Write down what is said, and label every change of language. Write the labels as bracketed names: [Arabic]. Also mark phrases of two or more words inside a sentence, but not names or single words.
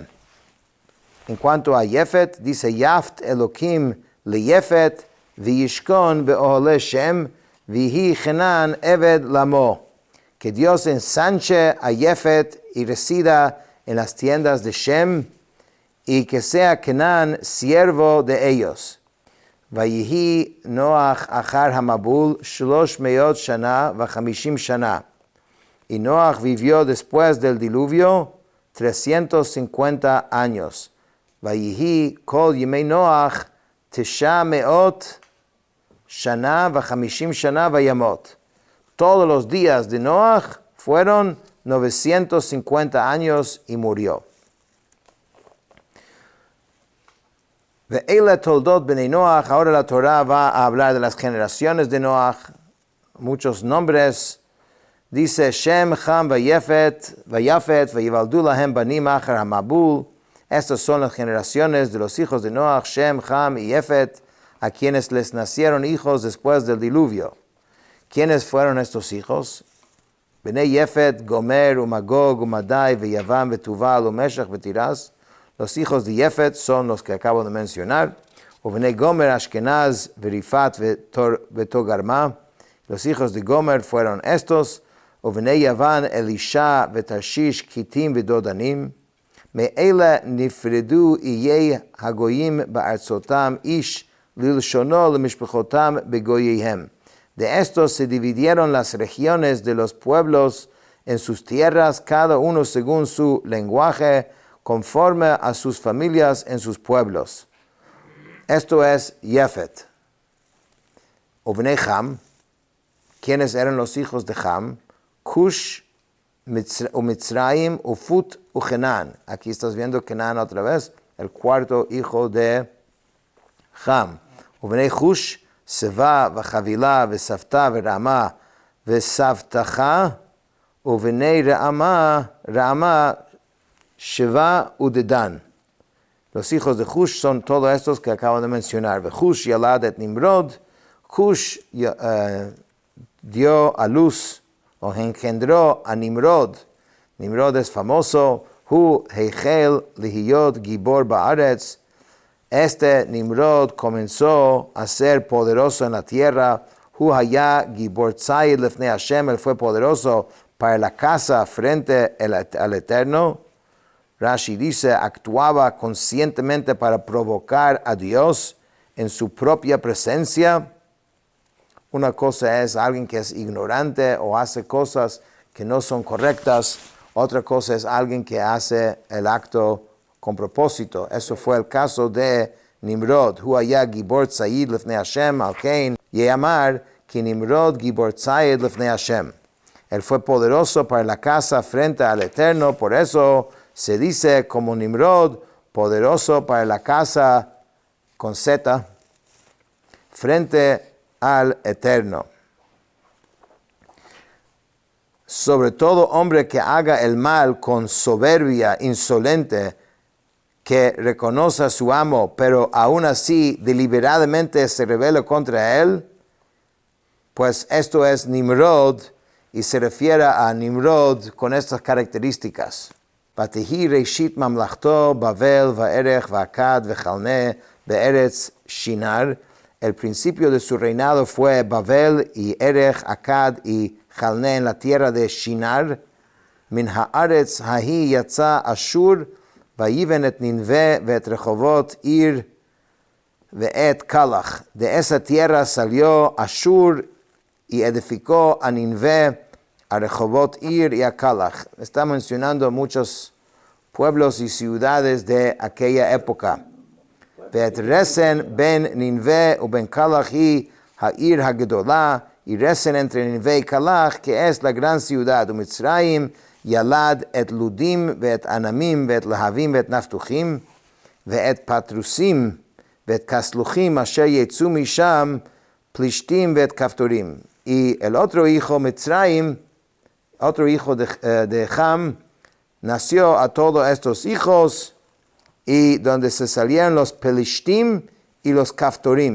[Spanish] En cuanto a Jefet, dice [Hebrew] יפת אלהים ליפת וישכן באהלי שם ויהי כנען עבד למו. [Spanish] Que Dios ensanche a Jefet y resida en las tiendas de Shem, y que sea Kenan siervo de ellos. [Hebrew] ויחי נח אחר המבול 300 שנה וחמשים שנה. [Spanish] Y Noach vivió después del diluvio 350 años. [Hebrew] ויהיו כל ימי נח 900 שנה וחמשים שנה וימת. [Spanish] Todos los días de Noach fueron 950 años y murió. [Hebrew] ואלה תולדת בני נח, [Spanish] ahora la Torah va a hablar de las generaciones de Noach, muchos nombres. Dice Shem, [Hebrew] חם ויפת ויולדו להם בנים אחר המבול. [Spanish] Estas son las generaciones de los hijos de Noach, Shem, Ham y Jefet, a quienes les nacieron hijos después del diluvio. ¿Quiénes fueron estos hijos? [Hebrew] Bnei Jefet, Gomer, Magog, Madai, Yavam, Tuval, Meshach, Tiras. [Spanish] Los hijos de Jefet son los que acabo de mencionar. [Hebrew] Bnei Gomer, Ashkenaz, Rifat, Togarma. [Spanish] Los hijos de Gomer fueron estos. [Hebrew] Bnei Yavan, Elisha, Tarshish, Kitim, Dodanim. מאלה נפרדו איי הגוים בארצתם איש ללשנו למשפחתם בגויהם. [Spanish] De estos se dividieron las regiones de los pueblos en sus tierras, cada uno según su lenguaje, conforme a sus familias en sus pueblos. Esto es Jefet. Ubnei Ham, ¿quiénes eran los hijos de Ham? [Hebrew] Cush, Mitzrayim, Ufut, Kenan. [Spanish] Aquí estás viendo Kenan otra vez, el cuarto hijo de Ham. [Hebrew] ובני כוש סבא וחוילה וסבתה ורעמה וסבתכא ובני רעמה שבא ודדן. [Spanish] Los hijos de Cush son todos estos que acabo de mencionar. [Hebrew] כוש ילד את נמרד. [Spanish] Cush dio a luz o engendró a Nimrod. Nimrod es famoso. [Hebrew] הוא החל להיות גבר בארץ. [Spanish] Este Nimrod comenzó a ser poderoso en la tierra. [Hebrew] הוא היה גבר ציד לפני השם. [Spanish] Él fue poderoso para la casa frente al Eterno. Rashi dice, actuaba conscientemente para provocar a Dios en su propia presencia. Una cosa es alguien que es ignorante o hace cosas que no son correctas. Otra cosa es alguien que hace el acto con propósito. Eso fue el caso de Nimrod. [Hebrew] הוא היה גבר ציד לפני השם על כן יאמר כנמרד גבור ציד לפני השם. [Spanish] Él fue poderoso para la casa frente al Eterno, por eso se dice como Nimrod, poderoso para la casa con Z, frente al Eterno. Sobre todo hombre que haga el mal con soberbia insolente, que reconoce a su amo, pero aún así deliberadamente se rebela contra él, pues esto es Nimrod, y se refiere a Nimrod con estas características. [Hebrew] ותהי ראשית ממלכתו בבל וארך ואכד וכלנה בארץ שנער. [Spanish] El principio de su reinado fue Bavel y Erech, Akad y Chalne en la tierra de Shinar. [Hebrew] מן הארץ ההוא יצא אשור ויבן את נינוה ואת רחבת עיר ואת כלח. [Spanish] De esa tierra salió Ashur y edificó a Ninvé, a Rehobot Ir y a Kalach. Está mencionando muchos pueblos y ciudades de aquella época. [Hebrew] ואת רסן בין נינוה ובין כלח היא העיר הגדלה, [Spanish] y Resen entre Ninvé y Kalach, que es la gran ciudad. [Hebrew] ומצרים ילד את לודים ואת ענמים ואת להבים ואת נפתחים ואת פתרסים ואת כסלחים אשר יצאו משם פלשתים ואת כפתרים. [Spanish] Y el otro hijo, Mitzrayim, otro hijo de Ham, nació a todos estos hijos, y donde se salieron los Pelishtim y los Kaftorim.